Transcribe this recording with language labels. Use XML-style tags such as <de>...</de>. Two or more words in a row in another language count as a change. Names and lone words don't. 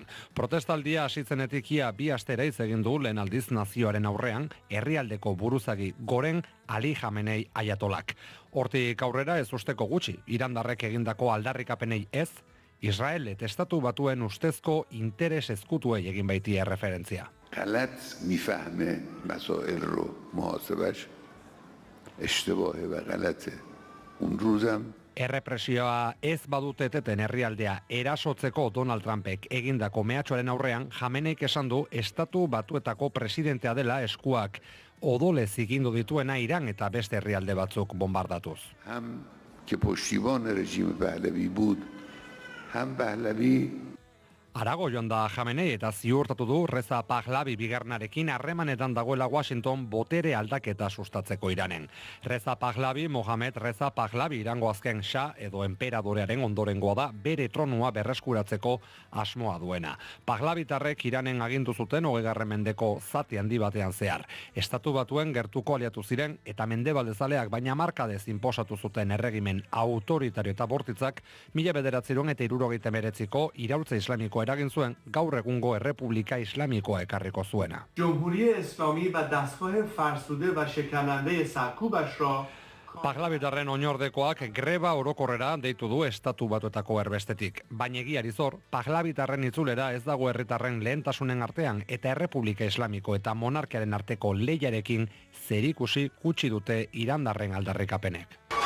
<eu>Protestaldia hasitzenetik ia 2 astera egin du lehen aldiz nazioaren aurrean herrialdeko buruzagi goren Ali Khamenei ayatolak. Hortik aurrera ez usteko gutxi, irandarrek egindako aldarrikapenei ez, Israel eta estatu batuen ustezko interes ezkutuei egin baitie referentzia.</eu> <fa>غلط میفهمه مسائل رو محاسبش اشتباهه و غلطه. اون روزم</fa> <eu>Errepresioa ez badute eteten herrialdea erasotzeko Donald Trumpek egindako mehatxoaren aurrean, Khameneik esan du estatu batuetako presidentea dela eskuak odolez egindu dituena Iran eta beste herrialde batzuk bombardatuz.</eu> <fa>هم که پشتیبان رژیم پهلوی بود هم پهلوی</fa> <eu>Arago joan da Jamenei eta ziurtatu du Reza Pahlavi bigarrenarekin harremanetan dagoela Washington botere aldaketa sustatzeko Iranen. Reza Pahlavi, Mohamed Reza Pahlavi Irango azken Shah edo enperadorearen ondorengoa da bere tronua berreskuratzeko asmoa duena. Pahlavitarrek Iranen agindu zuten 20. mendeko zati handi batean zehar. Estatu Batuen gertuko aliatu ziren eta mendebaldezaleak baina markadez inposatu zuten erregimen autoritario eta bortitzak 1979ko iraultza islamikoa eragin zuen gaur egungo Errepublika Islamikoa ekarriko zuena.</eu> <fa>جمهوری اسلامی و دستگاه فرسوده و شکننده سرکوبش را</fa> <eu>Pahlavitarren oinordekoak greba orokorrera deitu du Estatu Batuetako erbestetik. Baina egiari zor, Pahlavitarren itzulera ez dago herritarren lehentasunen artean eta Errepublika Islamiko eta monarkiaren arteko lehiarekin zerikusi gutxi dute irandarren aldarrikapenek.</eu>